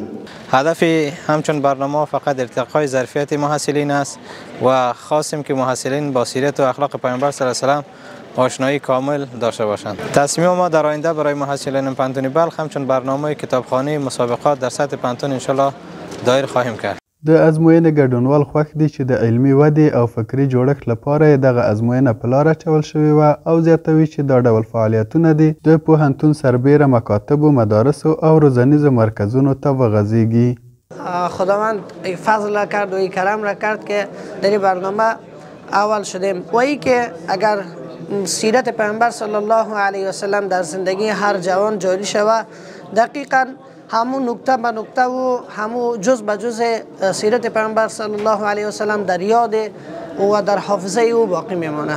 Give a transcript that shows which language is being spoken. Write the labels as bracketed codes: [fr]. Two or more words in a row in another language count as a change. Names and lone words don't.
[fa] هدف همچون برنامه فقط ارتقای ظرفیت محصلین است و خواستیم که محصلین با سیرت و اخلاق پیامبر [ar] صلی الله علیه و سلم [fa] آشنایی کامل داشته باشند. تصمیم ما در آینده برای محصلین پانتون بلخ همچون برنامه کتابخانه مسابقات در سطح پانتون انشالله دایر خواهیم کرد. [ps] د ازموینې ګډونوال خوښ دي چې د علمي ودې او فکري جوړښت لپاره یې دغه ازموینه په لاره اچول شوې وه او زیاتوي چې دا ډول فعالیتونه دي د پوهنتون سربیره مکاتبو، مدارسو او روزنیزو مرکزونو ته وغځیږي. [fa] خداوند فضل کرد و کرم را کرد که در این برنامه اول شدیم و ای که اگر سیرت پیامبر [ar] صلی الله علیه و سلم [fa] در زندگی هر جوان جاری شود دقیقاً همون نکته به نکته و همون جز به جز سیرت پیامبر [ar] صلی الله علیه و سلم [fa] در یاد و در حافظه او باقی میمانه.